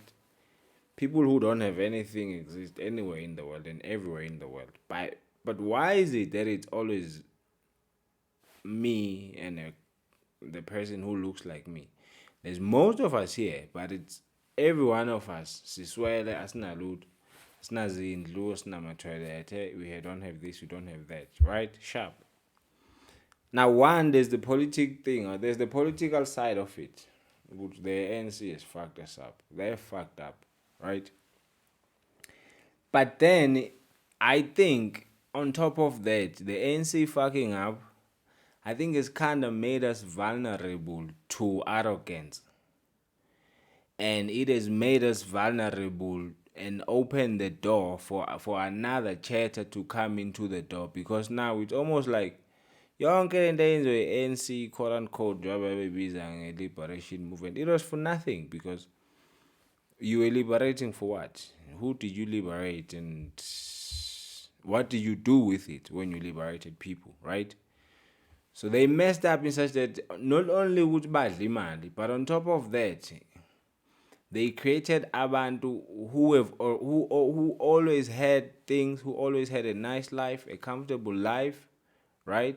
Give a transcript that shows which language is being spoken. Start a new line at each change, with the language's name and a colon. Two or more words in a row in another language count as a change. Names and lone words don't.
English: People who don't have anything exist anywhere in the world and everywhere in the world. But why is it that it's always me and the person who looks like me? There's most of us here, but it's every one of us.
Zulu: Siswele, asinalut, asinazindlu, asinamathwele.
English: We don't have this, we don't have that, right? Sharp. Now, there's the politic thing, or there's the political side of it. Which the ANC has fucked us up. They're fucked up, right? But then, I think, on top of that, the ANC fucking up, I think it's kind of made us vulnerable to arrogance. And it has made us vulnerable and opened the door for another chatter to come into the door. Because now it's almost like,
Zulu: yonke lento yenziwe
English: ANC quote unquote
Zulu: njengoba bebiza nge-liberation
English: movement, it was for nothing, because you were liberating for what? Who did you liberate, and what did you do with it when you liberated people, right? So they messed up in such that not only would badly imali, but on top of that, they created abantu who always had things, who always had a nice life, a comfortable life, right?